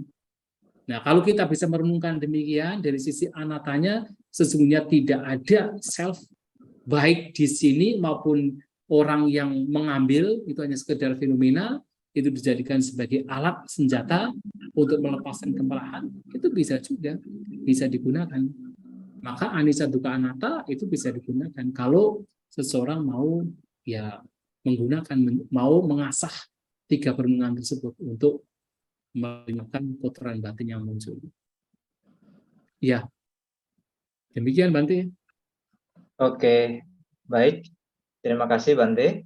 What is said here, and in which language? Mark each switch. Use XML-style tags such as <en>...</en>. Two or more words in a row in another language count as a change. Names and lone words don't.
<id>Nah, kalau kita bisa merenungkan demikian dari sisi anatanya, sesungguhnya tidak ada self baik di sini maupun orang yang mengambil, itu hanya sekedar fenomena, itu dijadikan sebagai alat senjata untuk melepaskan kemarahan, itu bisa juga, bisa digunakan. Maka</id> <pi>anicca dukkha anatta</pi> <id>itu bisa digunakan kalau seseorang mau mau mengasah 3 perenungan tersebut untuk melenyapkan kotoran batin yang muncul. Ya, demikian Bante. Oke, baik. Terima kasih Bante.</id>